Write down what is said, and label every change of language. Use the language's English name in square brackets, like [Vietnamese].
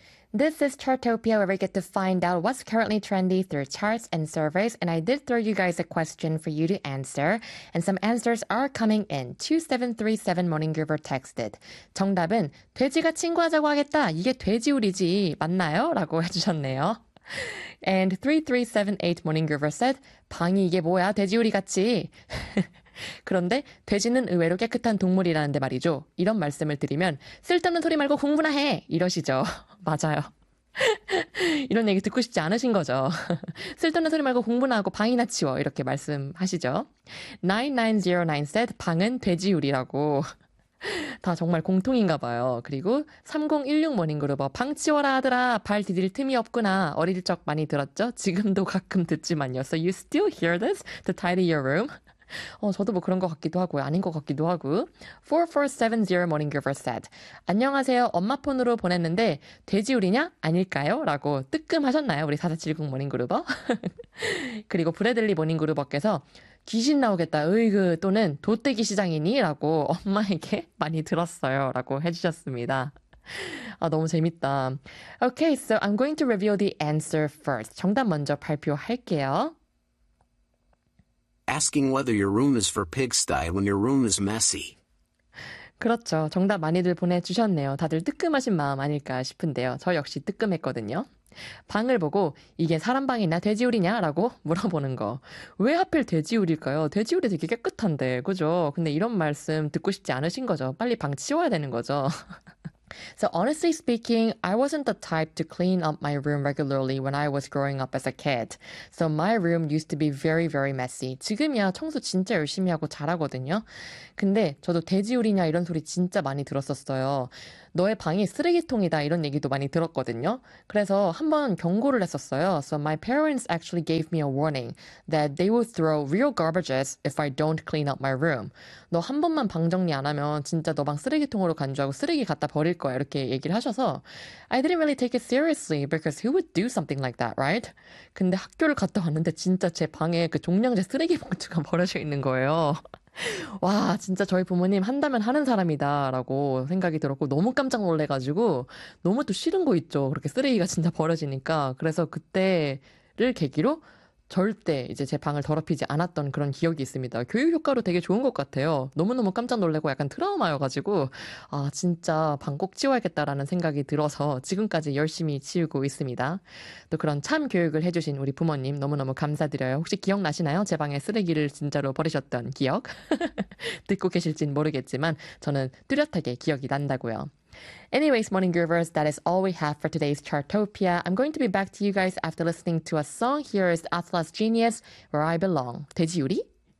[English] This is Chartopia, where we get to find out what's currently trendy through charts and surveys. And I did throw you guys a question for you to answer. And some answers are coming in. 2737 Morning Groover texted. [Korean] 정답은 돼지가 친구하자고 하겠다. 이게 돼지 우리지 맞나요? 라고 해주셨네요. [English] And 3378 Morning Groover said, [Korean] 방이 이게 뭐야? 돼지 우리 같이. 그런데 돼지는 의외로 깨끗한 동물이라는데 말이죠. 이런 말씀을 드리면 쓸데없는 소리 말고 공부나 해! 이러시죠. 맞아요. 이런 얘기 듣고 싶지 않으신 거죠. 쓸데없는 소리 말고 공부나 하고 방이나 치워. 이렇게 말씀하시죠. 9909 said 방은 돼지 우리라고. 다 정말 공통인가 봐요. 그리고 3016 모닝그룹어 방 치워라 하더라. 발 디딜 틈이 없구나. 어릴 적 많이 들었죠. 지금도 가끔 듣지만요. [English] So you still hear this to tidy your room? [Korean] 저도 뭐 그런 것 같기도 하고요. 아닌 것 같기도 하고. [English] 4470 Morning Groover said, [Korean] 안녕하세요. 엄마 폰으로 보냈는데 돼지 우리냐? 아닐까요? 라고 뜨끔하셨나요? 우리 4470 Morning Groover. 그리고 브래들리 Morning Groover께서 귀신 나오겠다. 으이그 또는 도떼기 시장이니? 라고 엄마에게 많이 들었어요. 라고 해주셨습니다. 아, 너무 재밌다. [English] Okay, so I'm going to reveal the answer first. [Korean] 정답 먼저 발표할게요. [English] Asking whether your room is for pigsty when your room is messy. [Korean] 그렇죠. 정답 많이들 보내주셨네요. 다들 뜨끔하신 마음 아닐까 싶은데요. 저 역시 뜨끔했거든요. 방을 보고 이게 사람 방이냐 돼지우리냐 라고 물어보는 거. 왜 하필 돼지우리일까요? 돼지우리 되게 깨끗한데, 그죠? 근데 이런 말씀 듣고 싶지 않으신 거죠. 빨리 방 치워야 되는 거죠. [English] So honestly speaking, I wasn't the type to clean up my room regularly when I was growing up as a kid. So my room used to be very, very messy. [Korean] 지금이야 청소 진짜 열심히 하고 잘하거든요. 근데 저도 돼지우리냐 이런 소리 진짜 많이 들었었어요. 너의 방이 쓰레기통이다 이런 얘기도 많이 들었거든요. 그래서 한번 경고를 했었어요. [English] So my parents actually gave me a warning that they will throw real garbages if I don't clean up my room. [Korean] 너 한 번만 방 정리 안 하면 진짜 너 방 쓰레기통으로 간주하고 쓰레기 갖다 버릴 거야 이렇게 얘기를 하셔서 [English] I didn't really take it seriously because who would do something like that, right? [Korean] 근데 학교를 갔다 왔는데 진짜 제 방에 그 종량제 쓰레기 봉투가 버려져 있는 거예요. 와 진짜 저희 부모님 한다면 하는 사람이다 라고 생각이 들었고 너무 깜짝 놀래가지고 너무 또 싫은 거 있죠. 그렇게 쓰레기가 진짜 버려지니까 그래서 그때를 계기로 절대 이제 제 방을 더럽히지 않았던 그런 기억이 있습니다. 교육 효과로 되게 좋은 것 같아요. 너무너무 깜짝 놀래고 약간 트라우마여가지고 아 진짜 방 꼭 치워야겠다라는 생각이 들어서 지금까지 열심히 치우고 있습니다. 또 그런 참 교육을 해주신 우리 부모님 너무너무 감사드려요. 혹시 기억나시나요? 제 방에 쓰레기를 진짜로 버리셨던 기억? 듣고 계실진 모르겠지만 저는 뚜렷하게 기억이 난다고요. [English] Anyways, Morning Groovers, that is all we have for today's Chartopia. I'm going to be back to you guys after listening to a song. Here is Atlas Genius, Where I Belong. [Korean] 돼지 우리?